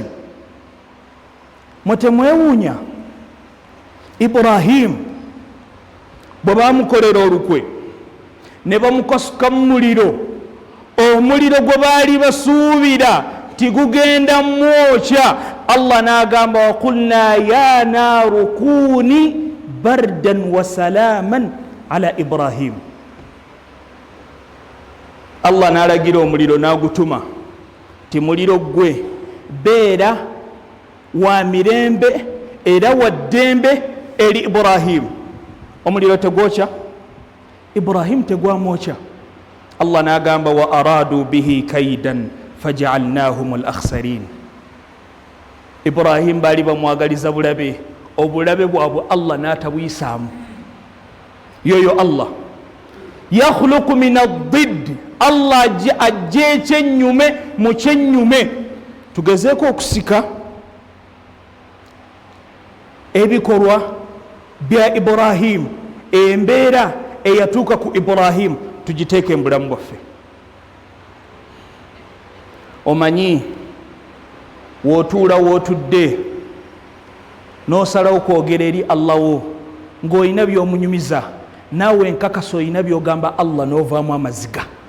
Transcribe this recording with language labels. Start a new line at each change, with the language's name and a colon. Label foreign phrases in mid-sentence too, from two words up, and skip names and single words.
Ganda: Mutemwewuunya Ibrahim bwe bamukolera olukwe ne bamukasuka mu muliro, omuliro gwe baali basuubira tigugenda mwokya, Allah n'agamba
Arabic: وقلنا يا نار كوني بردا وسلاما على إبراهيم.
Ganda: Allah n'alagira omuliro n'agutuma ti muliro gwe beera wa mirembe era wa ddembe eri Ibrahim. Omuliro tegwokya Ibrahim, tegwamwokya.
Arabic: Allah n'agamba وأرادوا به كيدا فجعلناهم الأخسرين.
Ganda: Ibrahim baali bamwagaliza bulabe, obulabe bwabwe Allah n'atabuyisaamu. Yoyo Allah
Arabic: يخلق من الضد,
Ganda: Allah ajja ekyennyume mu kyennyume. Tugezeeko okusika ebikolwa bya Ibrahim, embeera eyatuuka ku Ibrahim tugiteeke mu bulamu bwaffe. Omanyi wootuula wootudde n'osalawo kwogera eri Allah wo ng'olina by'omunyumiza, naawe enkakasa olina by'ogamba Allah n'ovaamu amaziga.